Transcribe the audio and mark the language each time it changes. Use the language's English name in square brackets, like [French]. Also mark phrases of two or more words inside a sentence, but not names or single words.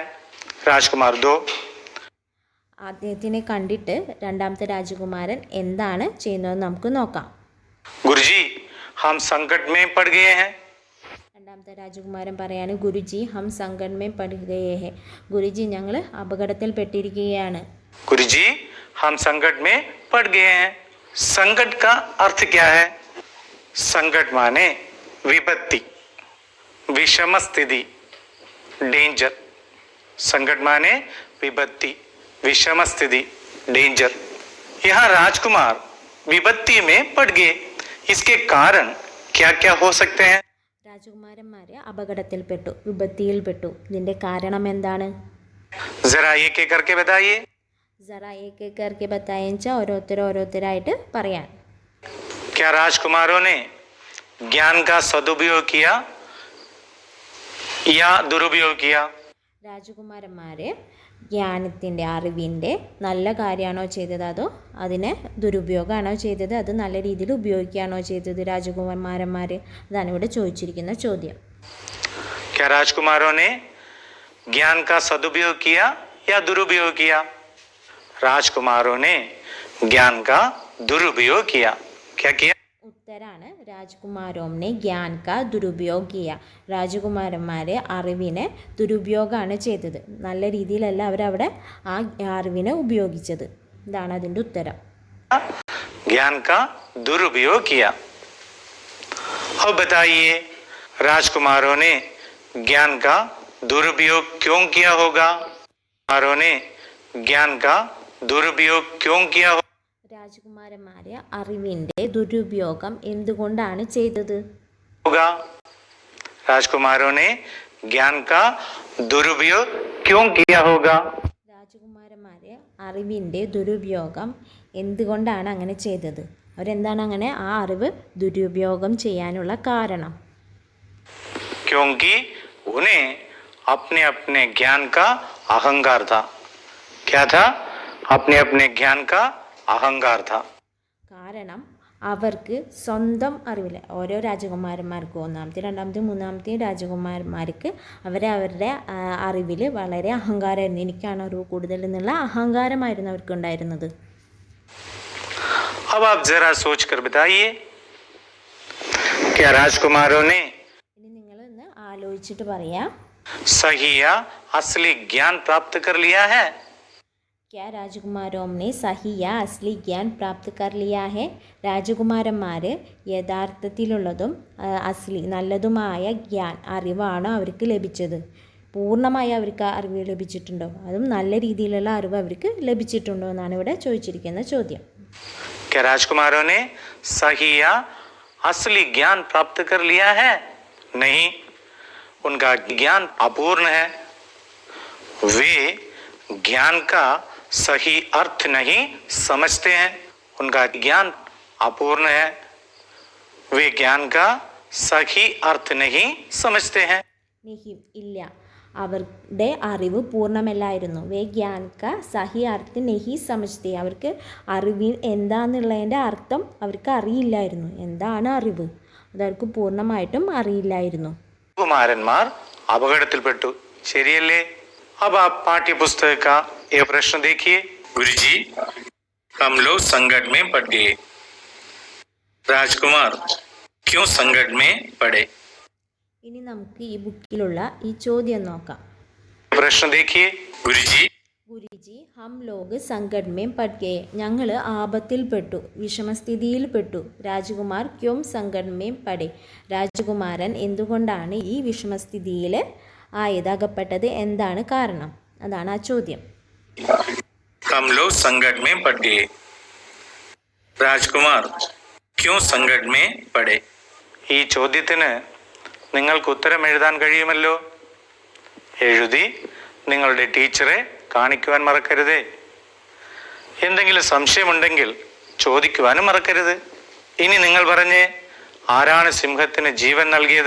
[Hindi] राजकुमार 2, [Malayalam] അദ്ദേഹത്തിനെ കണ്ടിട്ട് രണ്ടാമത്തെ രാജകുമാരൻ എന്താണ് ചെയ്യുന്നത് നമുക്ക് നോക്കാം. [Hindi] गुरुजी हम संकट में पड़ गए हैं. [Malayalam] രണ്ടാമത്തെ രാജകുമാരൻ പറയാണ് [Hindi] गुरुजी हम संकट में पड़ गए हैं, [Malayalam] ഗുരുജി ഞങ്ങൾ അപകടത്തിൽ പെട്ടിരിക്കുകയാണ്. [Hindi] गुरुजी हम संकट में पड़ गए हैं. संकट का अर्थ क्या है? संकट माने विपत्ति, विषम स्थिति, डेंजर. संकट माने विपत्ति, विषम स्थिति, डेंजर. यहाँ राजकुमार विपत्ति में पड़ गए. इसके कारण क्या क्या हो सकते हैं? [Malayalam] രാജകുമാരന്മാരെ അപകടത്തിൽപ്പെട്ടു, വിപത്തിയിൽപ്പെട്ടു. ഇതിൻ്റെ കാരണം എന്താണ്? [Hindi] जरा एक एक करके बताइए. ज़रा एक करके बताइए [Malayalam] ഓരോരുത്തരായിട്ട് പറയാൻ. [Hindi] क्या राजकुमारों ने ज्ञान का सदुपयोग किया या दुरुपयोग किया? [Malayalam] രാജകുമാരന്മാരെ ജ്ഞാനത്തിൻ്റെ അറിവിൻ്റെ നല്ല കാര്യമാണോ ചെയ്തത് അതോ അതിനെ ദുരുപയോഗമാണോ ചെയ്തത്, അത് നല്ല രീതിയിൽ ഉപയോഗിക്കുകയാണോ ചെയ്തത് രാജകുമാരന്മാർ? അതാണ് ഇവിടെ ചോദിച്ചിരിക്കുന്ന ചോദ്യം. [Hindi] क्या राजकुमारों ने ज्ञान का सदुपयोग किया या दुरुपयोग किया? राजकुमारों ने ज्ञान का दुरुपयोग किया. क्या किया? ഉത്തരാണ് राजकुमारों ने ज्ञान का दुरुपयोग किया. [Malayalam] രാജകുമാരന്മാരെ അറിവിനെ ദുരുപയോഗമാണ് ചെയ്തത്. നല്ല രീതിയിലല്ല അവരവിടെ ആ അറിവിനെ ഉപയോഗിച്ചത്. ഇതാണ് അതിൻ്റെ ഉത്തരം. [Hindi] ज्ञान का दुरुपयोग किया. अब बताइए राजकुमारों ने ज्ञान का दुरुपयोग क्यों किया होगा? राजकुमारों ने ज्ञान का दुरुपयोग क्यों किया [Malayalam] രാജകുമാരന്മാരെ അറിവിൻ്റെ ദുരുപയോഗം എന്തുകൊണ്ടാണ് ചെയ്തത്? [Hindi] होगा? राजकुमारों ने ज्ञान का दुरुपयोग क्यों किया होगा? [Malayalam] രാജകുമാരന്മാരെ അറിവിൻ്റെ ദുരുപയോഗം എന്തുകൊണ്ടാണ് അങ്ങനെ ചെയ്തത്? അവരെന്താണ് അങ്ങനെ ആ അറിവ് ദുരുപയോഗം ചെയ്യാനുള്ള കാരണം? [Hindi] क्योंकि उन्हें अपने अपने ज्ञान का अहंकार था। क्या था? अपने अपने ज्ञान का अहंकार था। [Malayalam] കാരണം അവർക്ക് സ്വന്തം അറിവില്ല. ഓരോ രാജകുമാരന്മാർക്കും, ഒന്നാമത്തെ രണ്ടാമത്തെ മൂന്നാമത്തെ രാജകുമാരന്മാർക്ക് അവരുടെ അറിവിൽ വളരെ അഹങ്കാരമായിരുന്നു. എനിക്കാണ് അറിവ് കൂടുതൽ എന്നുള്ള അഹങ്കാരമായിരുന്നു അവർക്കുണ്ടായിരുന്നത്. [Hindi] अब आप जरा सोच कर बताइए, क्या राजकुमारों ने [Malayalam] ഇനി നിങ്ങളൊന്ന് ആലോചിച്ചിട്ട് പറയാം, [Hindi] सही या असली ज्ञान प्राप्त कर लिया है? क्या राजकुमारों ने सही या असली ज्ञान प्राप्त कर लिया है? [Malayalam] രാജകുമാരന്മാർ യഥാർത്ഥത്തിലുള്ളതും അസ്ലി നല്ലതുമായ അറിവാണോ അവർക്ക് ലഭിച്ചത്? പൂർണ്ണമായി അവർക്ക് അറിവ് ലഭിച്ചിട്ടുണ്ടോ? അതും നല്ല രീതിയിലുള്ള അറിവ് അവർക്ക് ലഭിച്ചിട്ടുണ്ടോ എന്നാണ് ഇവിടെ ചോദിച്ചിരിക്കുന്ന ചോദ്യം. [Hindi] क्या राजकुमारों ने सही या असली ज्ञान प्राप्त कर लिया है? नहीं, उनका ज्ञान अपूर्ण है. वे ज्ञान का सही अर्थ नहीं समझते हैं. उनका ज्ञान अपूर्ण है. वे ज्ञान का सही अर्थ नहीं समझते हैं. [Malayalam] നിഹിം ഇല്ല, അവരുടെ അറിവ് പൂർണ്ണമല്ലായിരുന്നു. [Hindi] वे ज्ञान का सही अर्थ नहीं समझते, [Malayalam] അവർക്ക് അറിവ് എന്താന്നുള്ളതിൻ്റെ അർത്ഥം അവർക്ക് അറിയില്ലായിരുന്നു. എന്താണ് അറിവ് അതവർക്ക് പൂർണ്ണമായിട്ടും അറിയില്ലായിരുന്നു. കുമാരന്മാർ അപകടത്തിൽപ്പെട്ടു, ശരിയല്ലേ? [Hindi] अब आप पाठ्य पुस्तक का ये प्रश्न देखिए. गुरुजी, हम लोग संकट में पड़ गए. राजकुमार क्यों संकट में पड़े? [Malayalam] ഇനി നമുക്ക് ഈ ബുക്കിലുള്ള ഈ ചോദ്യം നോക്കാം. [Hindi] प्रश्न देखिए. गुरुजी, गुरुजी हम लोग संकट में पड़ गए, [Malayalam] ഞങ്ങൾ ആപത്തിൽപ്പെട്ടു, വിഷമസ്ഥിതിയിൽപ്പെട്ടു. [Hindi] राजकुमार क्यों संकट में पड़े, [Malayalam] രാജകുമാരൻ എന്തുകൊണ്ടാണ് ഈ വിഷമസ്ഥിതിയിൽ അകപ്പെട്ടത്? എന്താണ് കാരണം? അതാണ് ആ ചോദ്യം. [Hindi] हम लोग संकट में पड़ गए. राजकुमार क्यों संकट में पड़े? [Malayalam] ഈ ചോദ്യത്തിന് നിങ്ങൾക്ക് ഉത്തരം എഴുതാൻ കഴിയുമല്ലോ. എഴുതി നിങ്ങളുടെ ടീച്ചറെ കാണിക്കുവാൻ മറക്കരുതേ. എന്തെങ്കിലും സംശയമുണ്ടെങ്കിൽ ചോദിക്കുവാനും മറക്കരുത്. ഇനി നിങ്ങൾ പറഞ്ഞേ, ആരാണ് സിംഹത്തിന് ജീവൻ നൽകിയത്?